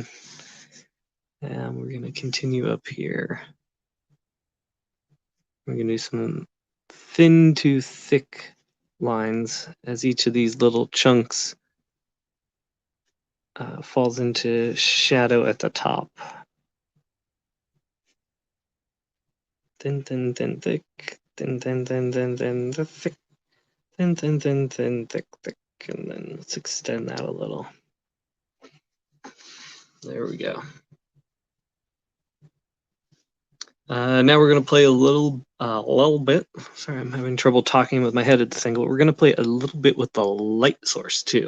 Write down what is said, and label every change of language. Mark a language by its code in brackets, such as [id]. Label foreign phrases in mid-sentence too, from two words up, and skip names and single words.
[en] And we're going to continue up here. We're going to do some thin to thick lines as each of these little chunks falls into shadow at the top. Thin, thin, thin, thick. Thin, thin, thin, thin, thin, thick. Thin, thin, thin, thin, thick, thick. And then let's extend that a little. There we go. Now we're going to play a little bit. Sorry, I'm having trouble talking with my head at this angle. We're going to play a little bit with the light source too.